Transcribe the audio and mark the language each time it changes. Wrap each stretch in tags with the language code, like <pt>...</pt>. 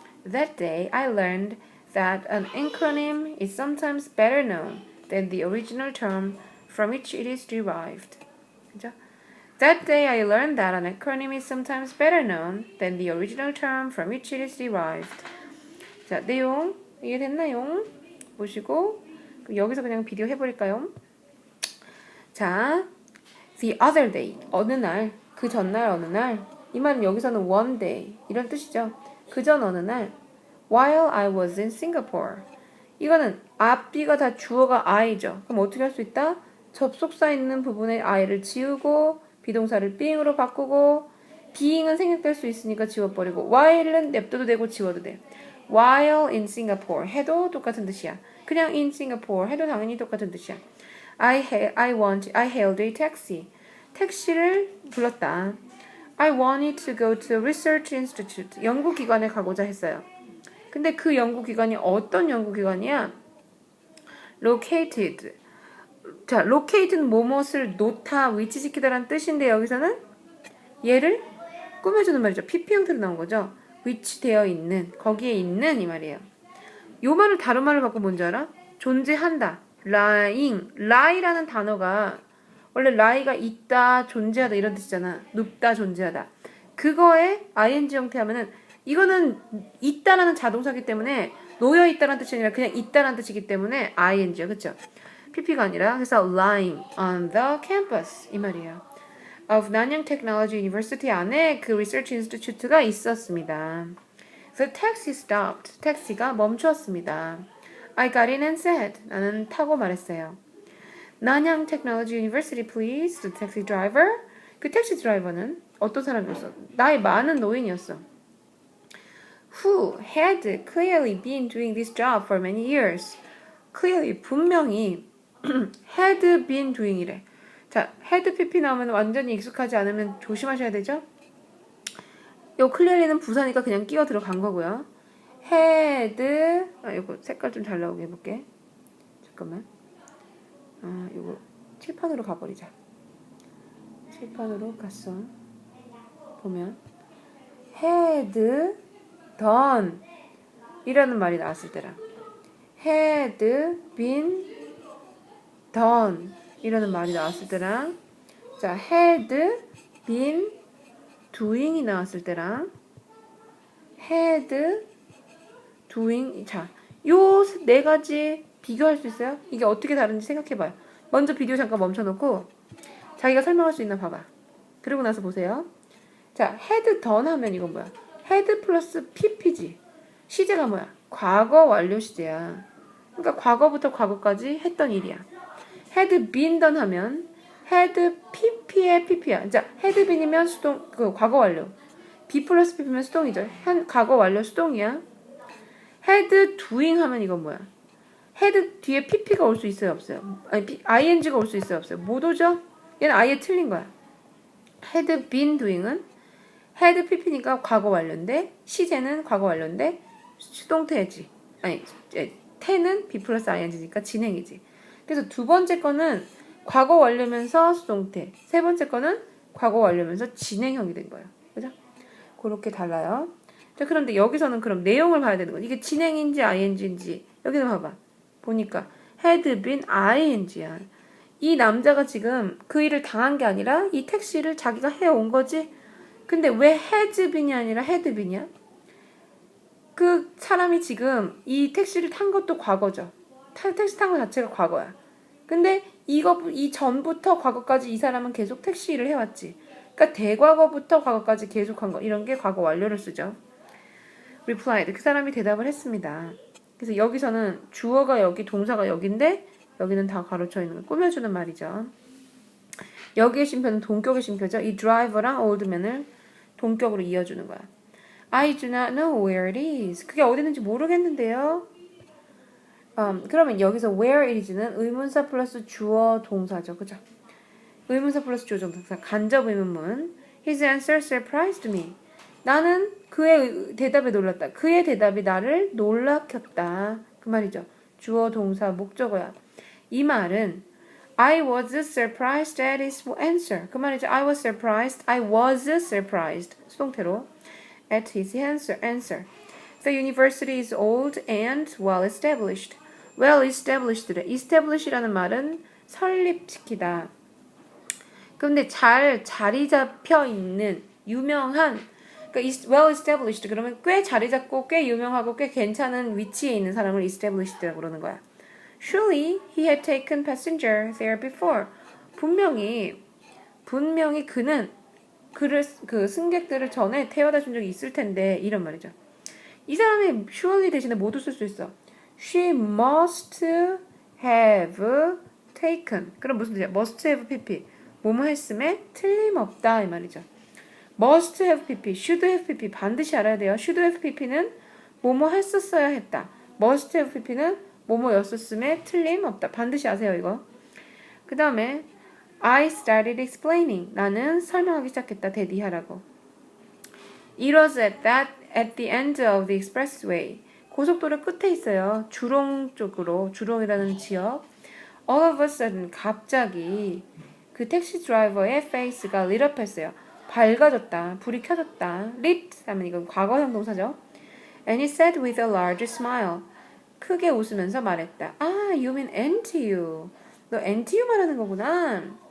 <en>That day, I learned that an acronym is sometimes better known than the original term from which it is derived.</en> <ko>그죠?</ko> <en>That day I learned that an acronym is sometimes better known than the original term from which it is derived.</en> <ko>자, 내용 이해됐나요? 보시고 여기서 그냥 비디오 해버릴까요? 자,</ko> <en>the other day,</en> <ko>어느 날, 그 전날 어느 날, 이 말은 여기서는 one day 이런 뜻이죠. 그 전 어느 날,</ko> <en>while I was in Singapore.</en> <ko>이거는 앞뒤가 다 주어가 I죠. 그럼 어떻게 할 수 있다? 접속사 있는 부분에 I를 지우고 비동사를 being으로 바꾸고 being은 생략될 수 있으니까 지워버리고 while은 냅둬도 되고 지워도 돼.</ko> <en>While in Singapore</en> <ko>해도 똑같은 뜻이야. 그냥 in Singapore 해도 당연히 똑같은 뜻이야.</ko> <en>I hailed a taxi.</en> <ko>택시를 불렀다.</ko> <en>I wanted to go to a research institute.</en> <ko>연구기관에 가고자 했어요. 근데 그 연구기관이 어떤 연구기관이야?</ko> <en>Located.</en> <ko>자, locate는 뭐뭇을 놓다, 위치시키다라는 뜻인데 여기서는 얘를 꾸며주는 말이죠. PP 형태로 나온 거죠. 위치되어 있는, 거기에 있는 이 말이에요. 요 말을 다른 말을 바꾸면 뭔지 알아? 존재한다. lying. lie라는 단어가 원래 lie가 있다, 존재하다 이런 뜻이잖아. 눕다, 존재하다. 그거에 ing 형태 하면은 이거는 있다라는 자동사기 때문에 놓여 있다라는 뜻이 아니라 그냥 있다라는 뜻이기 때문에 ing요. 그쵸? PP가 아니라 그래서</ko> <en>lying on the campus</en> <ko>이 말이에요. of Nanyang Technology University 안에 그 Research Institute가 있었습니다.</ko> <en>The taxi stopped.</en> <ko>택시가 멈추었습니다.</ko> <en>I got in and said.</en> <ko>나는 타고 말했어요.</ko> <en>Nanyang Technology University, please. The taxi driver.</en> <ko>그 택시 드라이버는 어떤 사람이었어? 나이 많은 노인이었어.</ko> <en>Who had clearly been doing this job for many years.</en> <ko>Clearly, 분명히</ko> <en>had been doing</en> <ko>이래. 자, had pp 나오면 완전히 익숙하지 않으면 조심하셔야 되죠? 요 clearly는 부사니까 그냥 끼워 들어간 거고요. had, 요거 색깔 좀 잘 나오게 해볼게. 잠깐만. 요거 칠판으로 가버리자. 칠판으로 갔어. 보면 had done 이라는 말이 나왔을 때랑 had been done 이라는 말이 나왔을 때랑 자 had been doing이 나왔을 때랑 had doing 자 요 네 가지 비교할 수 있어요? 이게 어떻게 다른지 생각해봐요. 먼저 비디오 잠깐 멈춰놓고 자기가 설명할 수 있나 봐봐. 그러고 나서 보세요. 자 had done 하면 이건 뭐야? had 플러스 pp지. 시제가 뭐야? 과거 완료 시제야. 그러니까 과거부터 과거까지 했던 일이야. had been done 하면 had pp의 pp야. 자, had been이면 수동 그 과거 완료. be 플러스 pp면 수동이죠. 현 과거 완료 수동이야. had doing 하면 이건 뭐야? had 뒤에 pp가 올 수 있어요, 없어요? 아니 ing가 올 수 있어요, 없어요? 못 오죠? 얘는 아예 틀린 거야. had been doing은 had pp니까 과거 완료인데 시제는 과거 완료인데 수동태지. 아니 태는 be 플러스 ing니까 진행이지. 그래서 두 번째 거는 과거 완료면서 수동태, 세 번째 거는 과거 완료면서 진행형이 된 거예요. 그죠? 그렇게 달라요. 자, 그런데 여기서는 그럼 내용을 봐야 되는 거야. 이게 진행인지 ing인지 여기서 봐봐. 보니까 had been ing야. 이 남자가 지금 그 일을 당한 게 아니라 이 택시를 자기가 해온 거지. 근데 왜 has been이 아니라 had been이야? 그 사람이 지금 이 택시를 탄 것도 과거죠. 택시 탄 거 자체가 과거야. 근데 이 전부터 과거까지 이 사람은 계속 택시 일을 해왔지. 그러니까 대과거부터 과거까지 계속한 거. 이런 게 과거 완료를 쓰죠.</ko> <en>replied.</en> <ko>그 사람이 대답을 했습니다. 그래서 여기서는 주어가 여기, 동사가 여기인데 여기는 다 가로쳐 있는 걸 꾸며주는 말이죠. 여기의 쉼표는 동격의 쉼표죠. 이 driver랑 oldman을 동격으로 이어주는 거야.</ko> <en>I do not know where it is.</en> <ko>그게 어디 있는지 모르겠는데요. 그러면 여기서 where it is는 의문사 플러스 주어 동사죠. 그죠? 의문사 플러스 주어 동사. 간접 의문문.</ko> <en>His answer surprised me.</en> <ko>나는 그의 대답에 놀랐다. 그의 대답이 나를 놀라켰다. 그 말이죠. 주어 동사 목적어야. 이 말은</ko> <en>I was surprised at his answer.</en> <ko>그 말이죠.</ko> <en>I was surprised.</en> <ko>수동태로.</ko> <en>At his answer. The university is old and well established. well established.</en> <ko>establish라는 말은 설립시키다. 그런데 잘 자리 잡혀 있는 유명한 그러니까 well established 그러면 꽤 자리 잡고 꽤 유명하고 꽤 괜찮은 위치에 있는 사람을 established라고 그러는 거야.</ko> <en>Surely he had taken passenger there before.</en> <ko>분명히 그는 그 승객들을 전에 태워다 준 적이 있을 텐데 이런 말이죠. 이 사람이 surely 대신에 모두 쓸 수 있어.</ko> <en>She must have taken.</en> <ko>그럼 무슨 뜻이야?</ko> <en>must have pp.</en> <ko>뭐뭐 했음에 틀림없다 이 말이죠.</ko> <en>must have pp, should have pp</en> <ko>반드시 알아야 돼요. should have pp는 뭐뭐 했었어야 했다. must have pp는 뭐뭐였었음에 틀림없다. 반드시 아세요 이거. 그 다음에</ko> <en>I started explaining.</en> <ko>나는 설명하기 시작했다. 대디하라고.</ko> <en>It was at the end of the expressway.</en> <ko>고속도로 끝에 있어요. 주롱 쪽으로. 주롱이라는 지역.</ko> <en>All of a sudden</en> <ko>갑자기 그 택시 드라이버의</ko> <en>face가 lit up 했어요.</en> <ko>밝아졌다. 불이 켜졌다. lit 하면 이건 과거형 동사죠.</ko> <en>And he said with a large smile.</en> <ko>크게 웃으면서 말했다.</ko> <en>Ah, you mean NTU.</en> <ko>너 NTU 말하는 거구나.</ko>